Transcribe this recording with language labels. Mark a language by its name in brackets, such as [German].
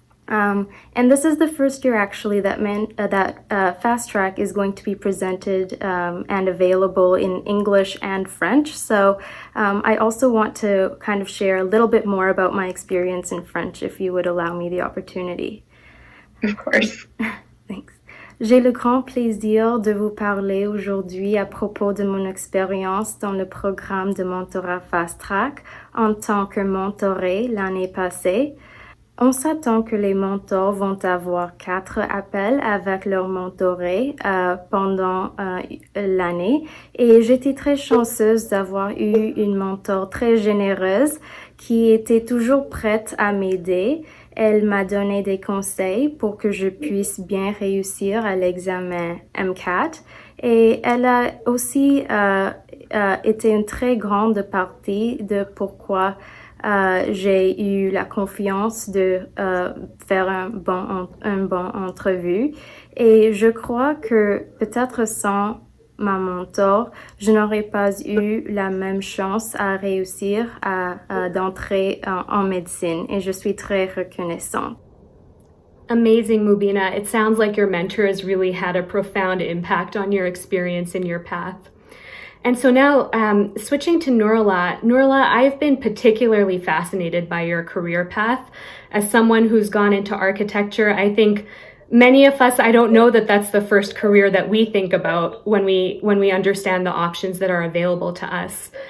[English] And this is the first year actually that Fast Track is going to be presented and available in English and French. So I also want to kind of share a little bit more about my experience in French, if you would allow me the opportunity. Of course. Thanks. [French] J'ai le grand plaisir de vous parler aujourd'hui à propos de mon expérience dans le programme de mentorat Fast Track en tant que mentoré l'année passée. On s'attend que les mentors vont avoir 4 appels avec leur mentoré pendant l'année, et j'étais très chanceuse d'avoir eu une mentor très généreuse qui était toujours prête à m'aider. Elle m'a donné des conseils pour que je puisse bien réussir à l'examen M4, et elle a aussi été une très grande partie de pourquoi j'ai eu la confiance de faire un bon entrevue. Et je crois que peut-être sans ma mentor, je n'aurais pas eu la même chance à réussir d'entrer en médecine. Et je suis très reconnaissante. [English] Amazing, Mubina. It sounds like your mentor has really had a profound impact on your experience and your path. And so now, switching to Nurullah. Nurullah, I've been particularly fascinated by your career path. As someone who's gone into architecture, I think many of us, I don't know that that's the first career that we think about when we understand the options that are available to us.